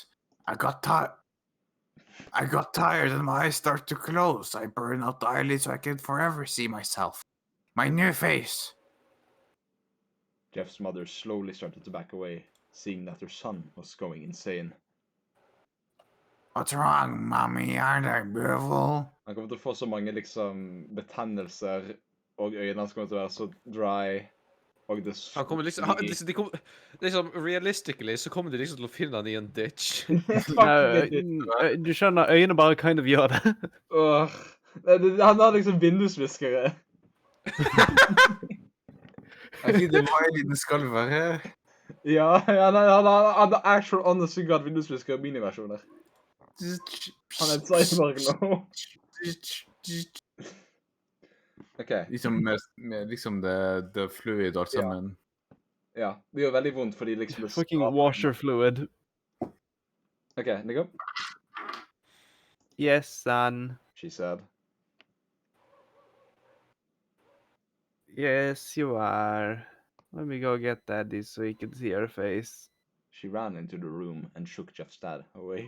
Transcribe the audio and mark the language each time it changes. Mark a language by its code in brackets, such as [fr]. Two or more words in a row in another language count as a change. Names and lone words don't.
[en] I got tired and my eyes start to close. I burn out the eyelids so I can forever see myself. My new face. Jeff's mother slowly started to back away, seeing that her son was going insane. What's wrong, mommy? Aren't I beautiful? [no] Han kommer til å få så mange liksom betennelser, og øynene hans kommer til å være så dry. Og det Han kommer liksom, liksom realistically så kommer de liksom til å finne han i en ditch. Du skjønner, øynene bare [en] kind of [no] gjør det. Han har liksom vindusviskere. Er ikke det Miley skal være? Ja, han har [en] actual honest to god [no] vindusviskere miniversjoner. Han er et cyborg nå. Ok. Liksom med liksom det fluid og alt Ja. sammen. Ja, det gjør veldig vondt fordi liksom det Fucking skraper. [en] washer fluid. Ok, Nico, Yes, son. she said. Yes, you are. Let me go get Daddy so he can see her face. She ran into the room and shook Jeff's dad away.